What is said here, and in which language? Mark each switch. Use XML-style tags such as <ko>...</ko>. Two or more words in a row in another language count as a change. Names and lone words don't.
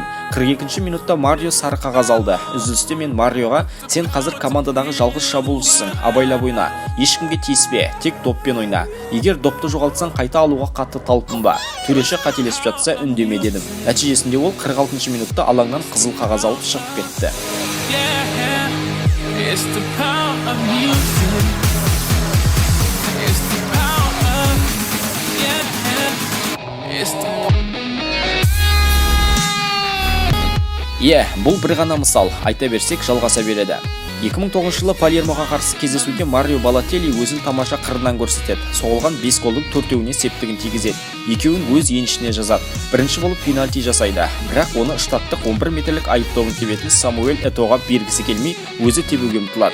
<kk>42-ші минутта Марио сары қағаз алды. Үзілісте мен Мариоға: "Сен қазір командадағы жалғыз шабуылшысың. Абайлап ойна. Ешкімге тиіспе, тек доппен ойна. Егер допты жоғалтсаң, қайта алуға қатты талпынба. Төреші қателесіп жатса, үндеме" дедім. Нәтижесінде ол 46-ші минутта алаңнан қызыл қағаз алып шығып кетті.</kk> <en>It's the power of music. It's the power of, yeah. It's the...</en> <kk>бұл бір ғана мысал, айта берсек жалғаса береді. 2009 жылы Палермоға қарсы кездесуде Марио Балотелли өзін тамаша қырынан көрсетеді. Соғылған 5 голдың 4-еуіне септігін тигізеді. Екеуін өз еншісіне жазады. Бірінші болып пенальти жасайды. Бірақ оны штаттық 11 метрлік айыпдауын тебетін Самуэль Этоға бергісі келмей, өзі тебуге ұмтылады.</kk>